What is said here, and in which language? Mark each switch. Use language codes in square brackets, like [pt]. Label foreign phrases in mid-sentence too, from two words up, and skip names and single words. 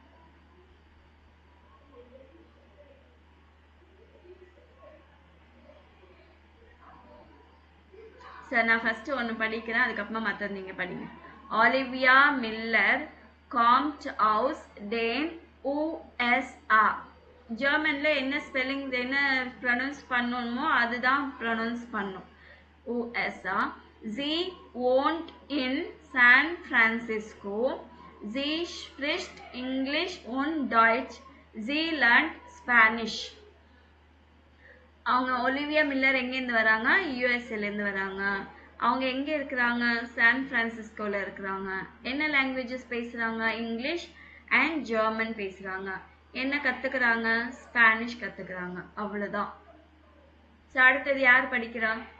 [ta] சரி, நான் ஃபர்ஸ்ட் ஒன்று படிக்கிறேன், அதுக்கப்புறமா மற்றது நீங்க படிங்க. [de] ஆலிவியா மில்லர் kommt aus den USA. [ta] ஜெர்மன்ல என்ன ஸ்பெல்லிங் என்ன ப்ரொனவுன்ஸ் பண்ணணுமோ அதுதான் ப்ரொனவுன்ஸ் பண்ணும். [de] USA. Sie wohnt in San Francisco. Sie spricht English und Deutsch. Sie lernt Spanish. [ta] அவங்க ஒலிவியா மில்லர் எங்கேருந்து வராங்க? யூஎஸ்ஏலேருந்து வராங்க. அவங்க எங்கே இருக்கிறாங்க? சான் ஃப்ரான்சிஸ்கோவில் இருக்கிறாங்க. என்ன லாங்குவேஜஸ் பேசுகிறாங்க? [en] English and German [ta] பேசுகிறாங்க. என்ன கற்றுக்குறாங்க? ஸ்பானிஷ் கற்றுக்குறாங்க. அவ்வளோதான். ஸோ அடுத்தது யார் படிக்கிறா?